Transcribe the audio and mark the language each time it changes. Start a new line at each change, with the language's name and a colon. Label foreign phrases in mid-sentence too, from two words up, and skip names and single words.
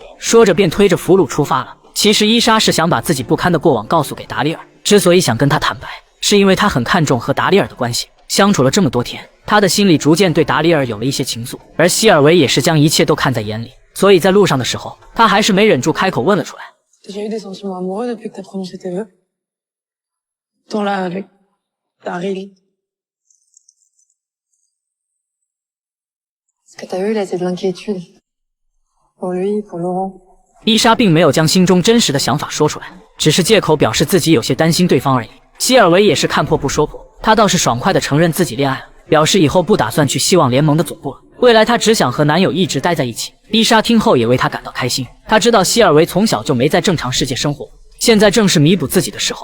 Chinese: 说着，便推着俘虏出发了。其实伊莎是想把自己不堪的过往告诉给达里尔，之所以想跟他坦白，是因为他很看重和达里尔的关系。相处了这么多天，他的心里逐渐对达里尔有了一些情愫，而希尔维也是将一切都看在眼里，所以在路上的时候，他还是没忍住开口问了出来。
French: T'as déjà eu des sentiments amoureux depuis que t'as prononcé tes vœux? Ton là avec Daryl. Ce que t'as eu là, c'est de l'inquiétude. Pour lui, pour Laurent.
Chinese: 伊莎并没有将心中真实的想法说出来，只是借口表示自己有些担心对方而已。希尔维也是看破不说破，他倒是爽快地承认自己恋爱了，表示以后不打算去希望联盟的总部了，未来他只想和男友一直待在一起。伊莎听后也为他感到开心，他知道希尔维从小就没在正常世界生活，现在正是弥补自己的时候。